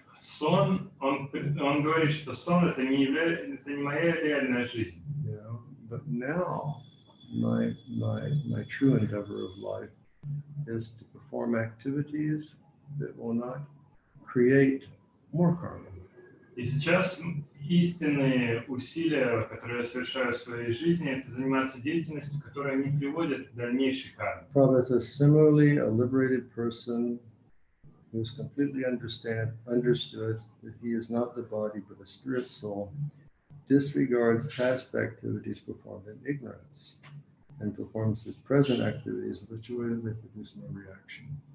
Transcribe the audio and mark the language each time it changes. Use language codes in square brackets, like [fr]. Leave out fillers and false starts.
[ru] Сон, он говорит, что сон это не моя реальная жизнь. [en] But now my true endeavor of life is to perform activities that will not create more karma. [ru] И сейчас истинные усилия, которые я совершаю в своей жизни, это заниматься деятельностью, которая не приводит к дальнейшей карме. [en] Prabhupada says, similarly, a liberated person who is completely understood that he is not the body but a spirit soul, disregards past activities performed in ignorance and performs his present activities in such a way that they produce no reaction.